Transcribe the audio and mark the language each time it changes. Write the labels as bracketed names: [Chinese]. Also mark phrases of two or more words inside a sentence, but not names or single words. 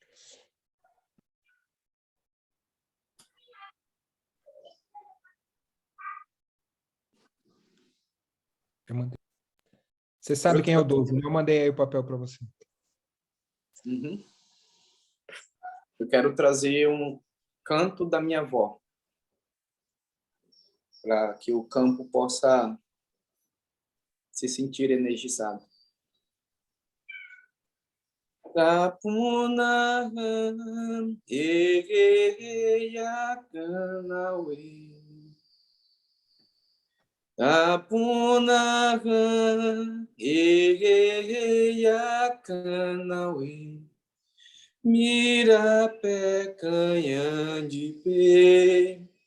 [Portuguese] Você sabe quem é o 12, eu mandei aí o papel para você. Uhum. Eu quero trazer um canto da minha avó, para que o campo possa se sentir energizado. Rapuna Yakanawe Rapuna Yakanawe Mira pecanha de pe